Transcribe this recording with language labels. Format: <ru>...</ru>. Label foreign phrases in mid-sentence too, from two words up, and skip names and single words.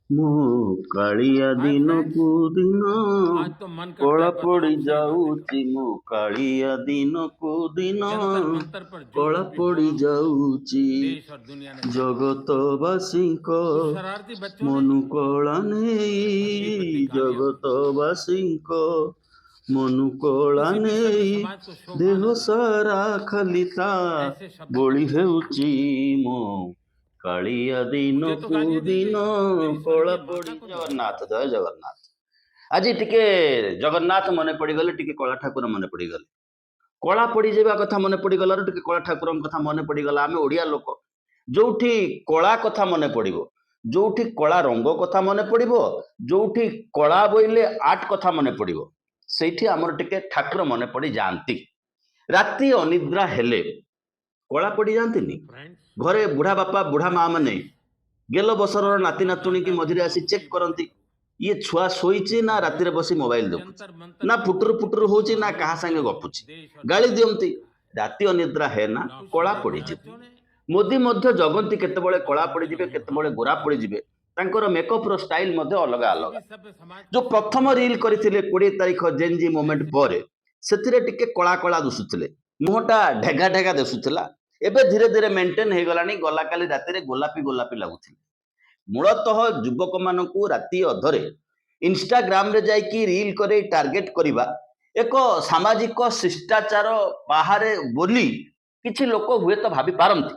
<or>ମୋ କାଳିଆ</or> <en>Hi friends,</en> <or>ଦିନକୁ ଦିନ</or> <hi>आज तो मन करता</hi> <or>କଳା</or> <hi>है बस</hi> <or>ପଡି</or> <hi>आपसे ही बातें करूं।</hi> <or>ଯାଉଛି ମୋ କାଳିଆ ଦିନକୁ ଦିନ</or> <hi>जंतर मंतर पर जो</hi> <or>କଳା</or> <hi>कुछ भी</hi> <or>ପଡି</or> <hi>हुआ,</hi> <or>ଯାଉଛି</or> <hi>देश और दुनिया ने देखा है।</hi> <or>ଜଗତବାସୀଙ୍କ</or> <hi>कुछ शरारती बच्चों ने</hi> <or>ମନୁ କଳା</or> <hi>भद्दी</hi> <or>ନେଇ</or> <hi>भद्दी गालियां बोली।</hi> <or>ଜଗତବାସୀଙ୍କ ମନୁ କଳା</or> <hi>किसी भी सभ्य</hi> <or>ନେଇ</or> <hi>समाज को शोभा</hi> <or>ଦେହ</or> <hi>न दे,</hi> <or>ସାରା ଖାଲି ତା</or> <hi>ऐसे शब्दों का</hi> <or>ବୋଳି</or> <hi>प्रयोग किया।</hi> <or>ହେଉଛି ମୋ କାଳିଆ</or> <hi>मुझे तो</hi> <or>ଦିନକୁ</or> <hi>गालियां दी</hi> <or>ଦିନ</or> <hi>गई, मेरी</hi> <or>କଳା</or> <hi>स्वर्गीय माता</hi> <or>ପଡି</or> <hi>को भी दी गई।</hi> <or>ଜଗନ୍ନାଥ ଜୟ ଜଗନ୍ନାଥ। ଆଜି ଟିକେ ଜଗନ୍ନାଥ ମନେ ପଡିଗଲେ, ଟିକେ କଳା ଠାକୁର ମନେ ପଡିଗଲେ। କଳା ପଡିଯିବା କଥା ମନେ ପଡିଗଲାରୁ ଟିକେ କଳା ଠାକୁରଙ୍କ କଥା ମନେ ପଡିଗଲା। ଆମେ ଓଡିଆ ଲୋକ, ଯୋଉଠି କଳା କଥା ମନେ ପଡିବ, ଯୋଉଠି କଳା ରଙ୍ଗ କଥା ମନେ ପଡିବ, ଯୋଉଠି କଳା ବୋଇଲେ ଆର୍ଟ କଥା ମନେ ପଡିବ, ସେଇଠି ଆମର ଟିକେ ଠାକୁର ମନେ ପଡି ଯାଆନ୍ତି। ରାତି ଅନିଦ୍ରା ହେଲେ କଳା ପଡି ଯାଆନ୍ତିନି?</or> <hi>फ्रेंड्स,</hi> <or>ଘରେ ବୁଢା ବାପା ବୁଢା ମା ମାନେ ଗେଲ ବସରର</or> <hi>आज तो</hi> <or>ନାତି</or> <hi>मन</hi> <or>ନାତୁଣୀ</or> <hi>चाहता</hi> <or>କି</or> <hi>है बस</hi> <or>ମଝିରେ ଆସି</or> <hi>आपसे</hi> <or>ଚେକ୍</or> <hi>ही</hi> <or>କରନ୍ତି,</or> <hi>बातें करूं।</hi> <or>ଇଏ ଛୁଆ ଶୋଇଛି ନା ରାତିରେ ବସି ମୋବାଇଲ ଦେଖୁଛି,</or> <hi>जंतर मंतर</hi> <or>ନା</or> <hi>पर</hi> <or>ଫୁଟୁରୁ</or> <hi>जो कुछ</hi> <or>ଫୁଟୁରୁ</or> <hi>भी</hi> <or>ହଉଛି,</or> <hi>हुआ,</hi> <or>ନା କାହା ସାଙ୍ଗେ ଗପୁଛି,</or> <hi>देश और</hi> <or>ଗାଳି</or> <hi>दुनिया ने</hi> <or>ଦିଅନ୍ତି।</or> <hi>देखा है।</hi> <or>ରାତି ଅନିଦ୍ରା ହେ ନା</or> <hi>कुछ</hi> <or>କଳା</or> <hi>शरारती</hi> <or>ପଡିଯିବ।</or> <hi>बच्चों ने</hi> <or>ମୋଦି ମଧ୍ୟ ଜଗନ୍ତି କେତେବେଳେ କଳା</or> <hi>भद्दी भद्दी</hi> <or>ପଡିଯିବେ,</or> <hi>गालियां</hi> <or>କେତେବେଳେ</or> <hi>बोली।</hi> <or>ଗୋରା ପଡିଯିବେ। ତାଙ୍କର ମେକଅପ ର ଷ୍ଟାଇଲ ମଧ୍ୟ ଅଲଗା</or> <hi>किसी</hi> <or>ଅଲଗା।</or> <hi>भी सभ्य समाज को</hi> <or>ଯୋଉ</or> <hi>शोभा</hi> <or>ପ୍ରଥମ</or> <hi>न</hi> <or>ରିଲ</or> <hi>दे,</hi> <or>କରିଥିଲେ 20 ତାରିଖ</or> <en>Gen Z moment</en> <hi>ऐसे</hi> <or>ପରେ, ସେଥିରେ ଟିକେ କଳା କଳା ଦିଶୁଥିଲେ, ମୁହଁଟା ଢେଗା ଢେଗା ଦିଶୁଥିଲା। ଏବେ ଧୀରେ ଧୀରେ ମେଣ୍ଟେନ ହେଇଗଲାଣି, ଗଲା କାଲି ରାତିରେ ଗୋଲାପୀ ଗୋଲାପୀ ଲାଗୁଥିଲେ। ମୂଳତଃ ଯୁବକ ମାନଙ୍କୁ ରାତି ଅଧରେ ଇନଷ୍ଟାଗ୍ରାମରେ ଯାଇକି ରିଲ କରି ଟାର୍ଗେଟ କରିବା ଏକ ସାମାଜିକ ଶିଷ୍ଟାଚାର ବାହାରେ ବୋଲି କିଛି ଲୋକ ହୁଏତ ଭାବି ପାରନ୍ତି।</or>